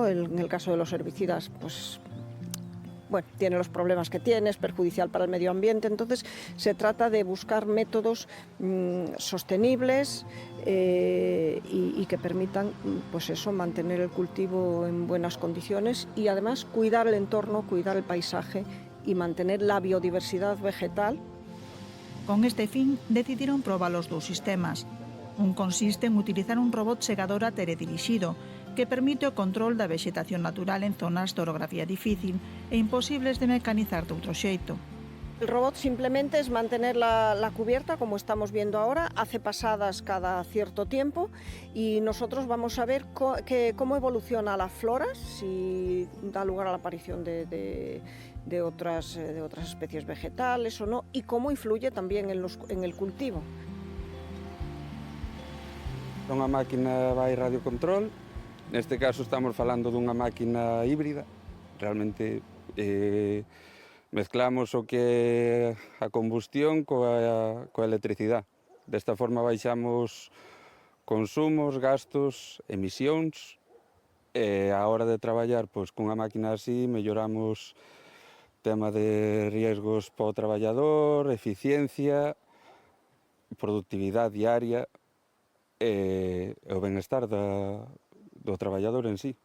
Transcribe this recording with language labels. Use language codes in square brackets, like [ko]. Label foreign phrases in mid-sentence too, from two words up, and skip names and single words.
[es] En el caso de los herbicidas, pues bueno, tiene los problemas que tiene, es perjudicial para el medio ambiente. Entonces se trata de buscar métodos sostenibles y que permitan, pues eso, mantener el cultivo en buenas condiciones y además cuidar el entorno, cuidar el paisaje y mantener la biodiversidad vegetal. [gl] Con este fin, decidiron probar os dous sistemas. Un consiste en utilizar un robot segadora teledirixido que permite o control da vexetación natural en zonas de orografía difícil e imposibles de mecanizar de outro xeito. [es] El robot simplemente es mantener la cubierta, como estamos viendo ahora, hace pasadas cada cierto tiempo y nosotros vamos a ver cómo evoluciona la flora, si da lugar a la aparición de otras especies vegetales o no, y cómo influye también en el cultivo. [gl] Unha máquina vai radiocontrol, neste caso estamos falando dunha máquina híbrida, realmente mezclamos o que é a combustión coa electricidade. Desta forma baixamos consumos, gastos, emisións e a hora de traballar pois, cunha máquina así melloramos tema de riesgos para o traballador, eficiencia, productividade diaria e o benestar do traballador en sí.